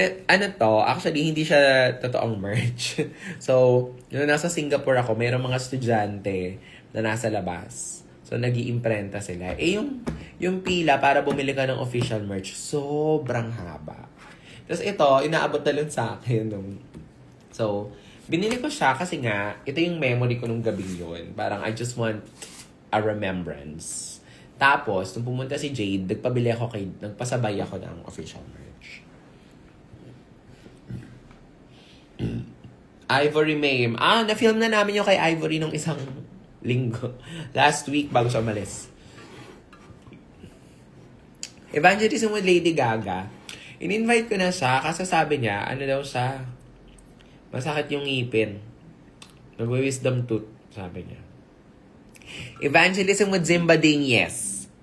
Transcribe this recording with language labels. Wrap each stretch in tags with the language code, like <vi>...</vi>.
<tl>Ano to? Actually, hindi siya totoong merch. So, nung nasa Singapore ako, mayroong mga estudyante na nasa labas. So, nag-iimprenta sila. Yung pila para bumili ka ng official merch, sobrang haba. Tapos ito, inaabot na lang sa akin. So, binili ko siya kasi nga, ito yung memory ko nung gabing yun. Parang</tl> <en>I just want a remembrance.</en> <tl>Tapos, nung pumunta si Jade, nagpasabay ako ng official merch. Ivory Mame. Na-film na namin yung kay Ivory nung isang linggo.</tl> <en>Last week,</en> <tl>bago siya umalis.</tl> <en>Evangelism with Lady Gaga.</en> <tl>In-invite ko na siya kasi sabi niya, ano daw siya, masakit yung ngipin. Nag-wisdom tooth, sabi niya.</tl> <en>Evangelism with Zimbading, yes.</en>